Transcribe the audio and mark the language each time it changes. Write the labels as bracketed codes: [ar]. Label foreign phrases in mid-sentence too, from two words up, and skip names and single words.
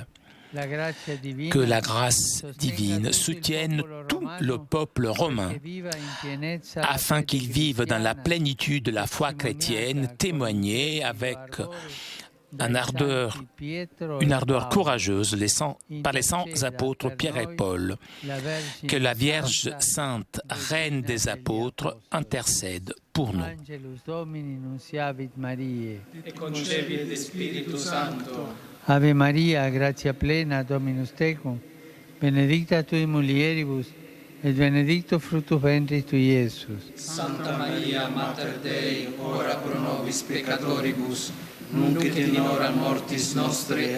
[fr] Que la grâce divine soutienne tout le peuple romain afin qu'il vive dans la plénitude de la foi chrétienne, témoignée avec une ardeur courageuse par les saints apôtres Pierre et Paul. Que la Vierge Sainte, Reine des apôtres, intercède pour nous. [la] Ave Maria, gratia plena, Dominus tecum, benedicta tui mulieribus, et benedictus fructus ventris tui, Iesus. Santa Maria, Mater Dei, ora pro nobis peccatoribus, nunc et in hora mortis nostre.